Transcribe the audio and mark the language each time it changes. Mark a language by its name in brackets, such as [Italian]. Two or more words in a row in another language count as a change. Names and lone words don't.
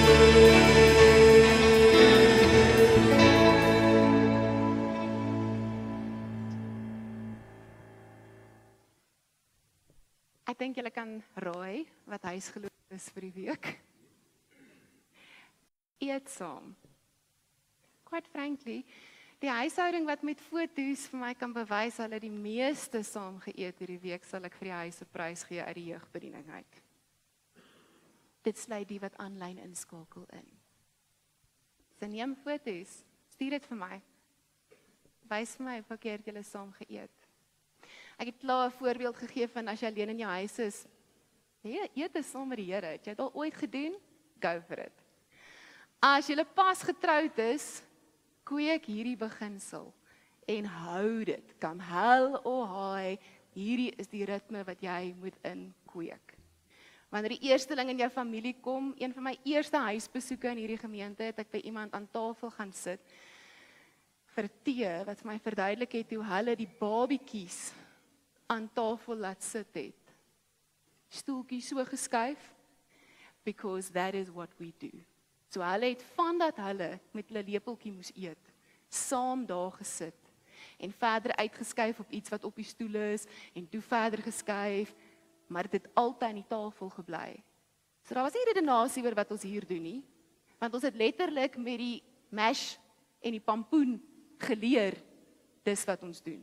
[Afrikaans] Ek dink julle kan raai wat huisgeloof is vir die week. Eet saam. [English] Quite frankly, [Afrikaans] die huishouding wat met foto's vir my kan bewys hulle die meeste saam geëet hierdie week, sal ek vir die huis 'n prys gee uit die jeugbediening uit. Dit sluit die wat aanlyn inskakel in. So neem foto's, stuur dit vir my. Wys vir my hoeveel keer julle saam geëet. Ek het klaar 'n voorbeeld gegee van as jy alleen in jou huis is, eet is saam met die Here. Het jy dit al ooit gedoen? [English] Go for it. [Afrikaans] As jy pas getroud is, kweek hierdie beginsel en hou dit. [English] Come hell or high, [Afrikaans] hierdie is die ritme wat jy moet inkweek. Wanneer die eersteling in jou familie kom, een van my eerste huisbesoeke in hierdie gemeente, het ek by iemand aan tafel gaan sit vir tee, wat vir my verduidelik het hoe hulle die babietjies aan tafel laat sit het. Stoeltjies so geskuif, [English] because that is what we do. [Afrikaans] So hulle het vandat hulle met hulle lepeltjie moes eet, saam daar gesit en verder uitgeskuif op iets wat op die stoel is en toe verder geskuif, maar dit het altyd aan die tafel gebly. So daar was nie redenasie oor wat ons hier doen nie, want ons het letterlik met die mash en die pampoen geleer, dis wat ons doen.